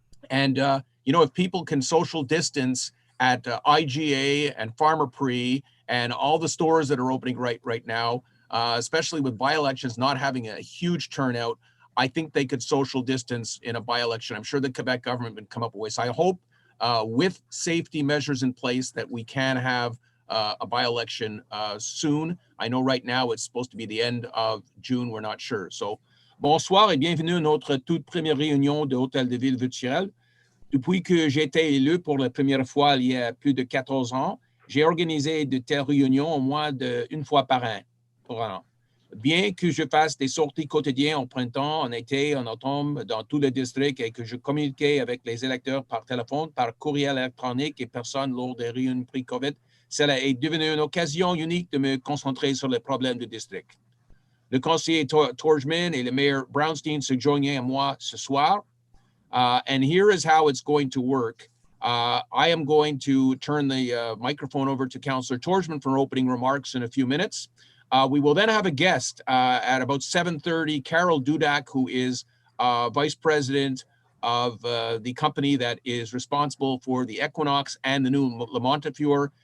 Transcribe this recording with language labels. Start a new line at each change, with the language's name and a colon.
English: And, you know, if people can social distance at IGA and Farmer Pre and all the stores that are opening right now, especially with by-elections not having a huge turnout, I think they could social distance in a by-election. I'm sure the Quebec government would come up with ways. So I hope with safety measures in place that we can have a by-election soon. I know right now it's supposed to be the end of June. We're not sure.
French: So, bonsoir et bienvenue à notre toute première réunion de Hôtel de Ville virtuelle. Depuis que j'ai été élu pour la première fois il y a plus de 14 ans, j'ai organisé de telles réunions au moins une fois par an. Bien que je fasse des sorties quotidiennes en printemps, en été, en automne, dans tout le district et que je communiquais avec les électeurs par téléphone, par courriel électronique et personne lors des réunions pré-COVID, cela est devenu une occasion unique de me concentrer sur les problèmes du district. Le conseiller Tordjman et le maire Brownstein se joignent à moi ce soir.
English: And here is how it's going to work. I am going to turn the microphone over to Councillor Tordjman for opening remarks in a few minutes. We will then have a guest at about 7:30, Carol Dudak, who is Vice President of the company that is responsible for the Equinox and the new Le Montefiore.